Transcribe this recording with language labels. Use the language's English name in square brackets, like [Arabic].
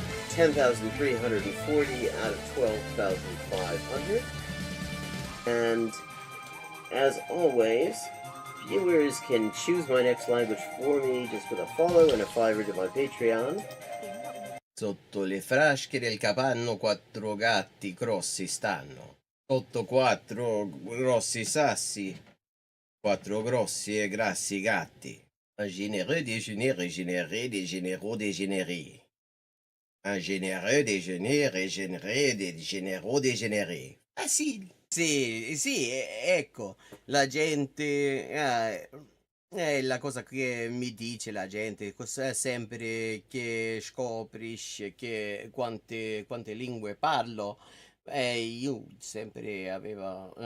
[English] 10,340 out of 12,500. And as always, viewers can choose my next language for me just with a follow and a $5 to my Patreon. [Italian] Sotto le frasche del capanno 4 gatti grossi stanno. Sotto 4 grossi sassi Quattro grossi e grassi gatti. [French] Un généreux déjeuner régénéré des généraux dégénérés. Un généreux déjeuner régénéré des généraux dégénérés. [Italian] Facile. Sì, sì, ecco, la gente, è la cosa che mi dice la gente, sempre che scoprisce che quante lingue parlo, io sempre avevo